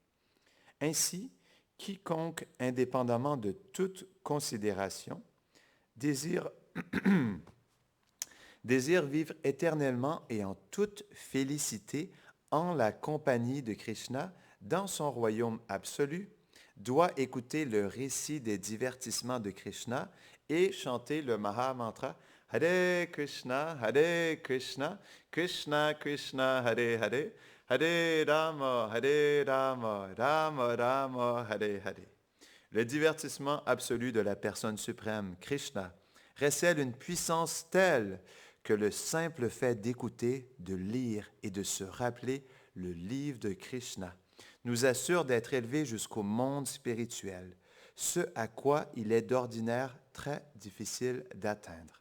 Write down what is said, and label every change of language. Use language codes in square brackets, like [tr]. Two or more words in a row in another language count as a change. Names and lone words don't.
[fr] Ainsi, quiconque, indépendamment de toute considération, désire vivre éternellement et en toute félicité en la compagnie de Krishna dans son royaume absolu, doit écouter le récit des divertissements de Krishna et chanter le Maha Mantra Hare Krishna, Krishna Krishna, Hare Hare, Hare Rama, Rama Rama, Hare Hare. Le divertissement absolu de la personne suprême, Krishna, recèle une puissance telle que le simple fait d'écouter, de lire et de se rappeler le livre de Krishna nous assure d'être élevés jusqu'au monde spirituel, ce à quoi il est d'ordinaire très difficile d'atteindre.